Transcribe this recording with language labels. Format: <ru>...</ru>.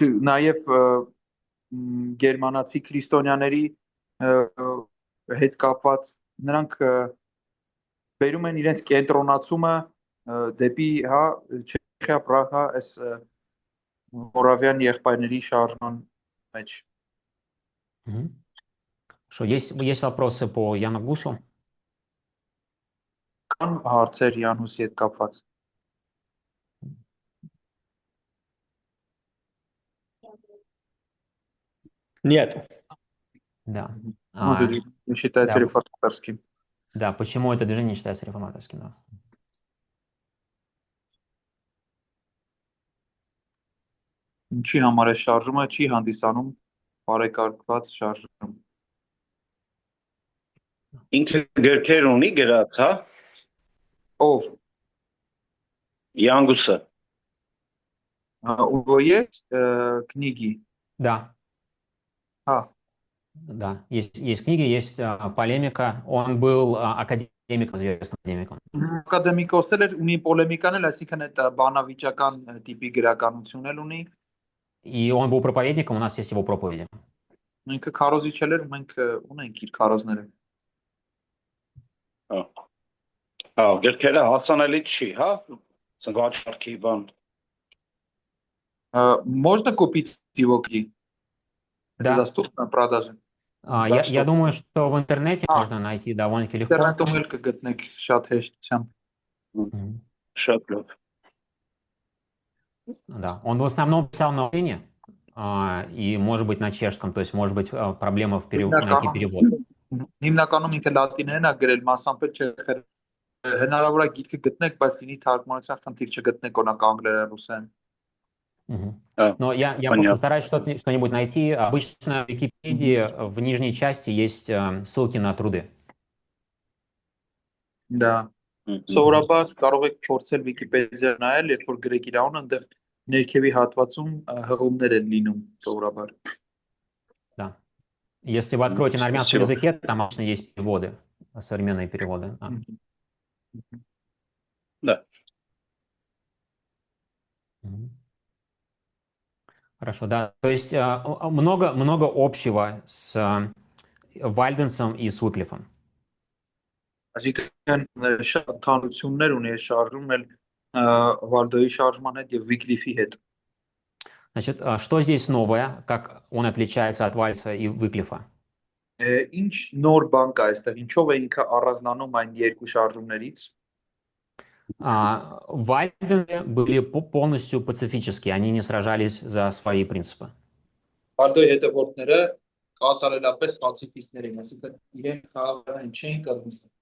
<hy>նաև գերմանացի քրիստոնյաների հետ կապված, նրանք բերում են իրենց կենտրոնացումը դեպի Չեխիա, Պրահա, այս Մորավյան եղբայրների շարժման մեջ։</hy> <ru>Что, есть вопросы по Яну Гусу?</ru> <hy>Կան հարցեր Յանուսի հետ կապված։</hy> <ru>Нет. Да. Не считается да. реформаторским. Да, почему это движение не считается реформаторским? Да.</ru> <hy>Ինչի համար է շարժումը չի հանդիսանում բարեկարգված շարժում։ Ինքը գրքեր ունի գրած, հա? Ով Յանգուսը։</hy> <ru>Уго есть книги? Да, А, да. Есть книги, есть полемика. Он был академиком, известным академиком.</ru> <hy>ակադեմիկոս էլ ունի պոլեմիկան էլ, այսինքն այդ բանավիճական տիպի գրականություն էլ ունի։</hy> <ru>И он был проповедником, у нас есть его проповеди.</ru> <hy>Ինքը քարոզիչ էլ էր, մենք ունենք իր քարոզները։ Հա, գրքերը հասանելի չի, հա? Սնվաճարքի բան։</hy> <ru>Можно купить его книги? Да. Это доступно в продаже? Я думаю, что в интернете А. можно найти довольно-таки легко.</ru> <hy>Ինտերնետում էլ կգտնեք շատ հեշտությամբ։ Мгм. Շատ լավ։</hy> <ru>Да, он в основном писал на латыни, и, может быть, на чешском, то есть, может быть, проблема найти перевод.</ru> <hy>Հիմնականում ինքը լատիներեն է գրել, մասամբ էլ չեխեր։ Հնարավոր է գիրքը գտնեք, բայց լինի թարգմանության խնդիր չգտնեք օրինակ անգլերեն ռուսերեն։ Мгм. А,</hy> <ru>Но я понятно. постараюсь что-нибудь найти. Обычно в Википедии в нижней части есть ссылки на труды.</ru> <hy>Դա սովորաբար կարող եք փորձել Wikipedia նայել, երբ որ գրեք իր անունը, այնտեղ ներքևի հատվածում հղումներ են լինում սովորաբար։</hy> <ru>Да. Если вы откроете на армянском Спасибо. языке, там обычно есть переводы, современные переводы. Да. Мгм. Хорошо, да. То есть много общего с Вальденсом и с Уиклифом.</ru> <hy>Այսինքն շատ ընդհանրություններ ունի այս շարժումն էլ Վալդոյի շարժման հետ եւ Վիկլիֆի հետ։</hy> <ru>Значит, что здесь новое, как он отличается от Вальса и Уиклифа?</ru> <hy>Ինչ նոր բան կա այստեղ, ինչով է ինքը առանձնանում այն երկու շարժումներից։</hy> <ru>Вальдены были полностью пацифические, они не сражались за свои принципы.</ru> <hy>Վալդոյի հետևորդները կատարելապես պացիֆիստներ են, այսինքն իրենք խաղաղորեն չէին կռվում։</hy>